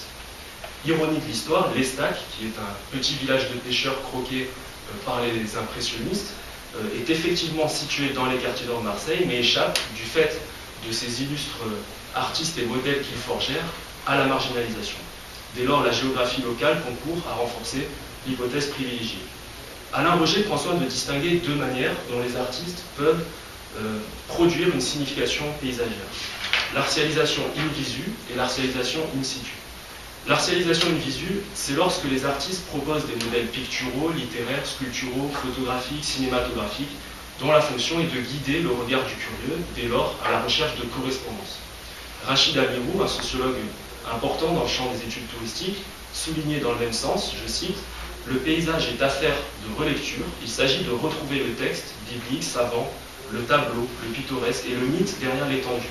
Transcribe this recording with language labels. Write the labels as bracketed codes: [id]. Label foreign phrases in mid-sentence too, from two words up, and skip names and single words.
[fr] Ironie de l'histoire, l'Estac, qui est un petit village de pêcheurs croqué par les impressionnistes, est effectivement situé dans les quartiers nord de Marseille, mais échappe, du fait de ces illustres artistes et modèles qu'ils forgèrent, à la marginalisation. Dès lors, la géographie locale concourt à renforcer l'hypothèse privilégiée. Alain Roger prend soin de distinguer deux manières dont les artistes peuvent produire une signification paysagère. L'artialisation [la] in visu [fr] et l'artialisation [la] in situ. [fr] L'artialisation [la] in visu, [fr] c'est lorsque les artistes proposent des modèles picturaux, littéraires, sculpturaux, photographiques, cinématographiques, dont la fonction est de guider le regard du curieux, dès lors à la recherche de correspondance. Rachid Amirou, un sociologue important dans le champ des études touristiques, soulignait dans le même sens, je cite, « Le paysage est affaire de relecture, il s'agit de retrouver le texte biblique, savant, le tableau, le pittoresque et le mythe derrière l'étendue.